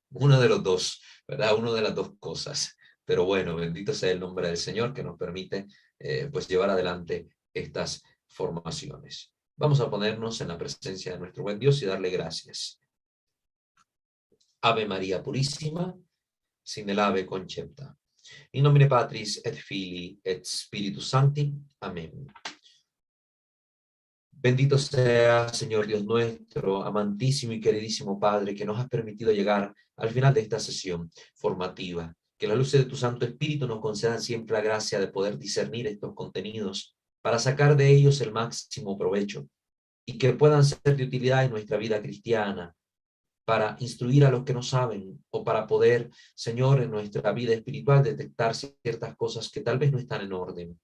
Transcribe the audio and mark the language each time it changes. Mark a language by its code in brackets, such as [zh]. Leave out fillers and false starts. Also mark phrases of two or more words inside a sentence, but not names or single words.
[es] Uno de los dos, ¿verdad? Una de las dos cosas. Pero bueno, bendito sea el nombre del Señor que nos permite pues llevar adelante estas formaciones. Vamos a ponernos en la presencia de nuestro buen Dios y darle gracias. [la] Ave María Purísima, sin el ave concepta. In nomine Patris et Filii et Spiritus Sancti. [es] Amén. Bendito sea, Señor Dios nuestro, amantísimo y queridísimo Padre, que nos has permitido llegar al final de esta sesión formativa. Que las luces de tu Santo Espíritu nos concedan siempre la gracia de poder discernir estos contenidos para sacar de ellos el máximo provecho y que puedan ser de utilidad en nuestra vida cristiana, para instruir a los que no saben o para poder, Señor, en nuestra vida espiritual detectar ciertas cosas que tal vez no están en orden.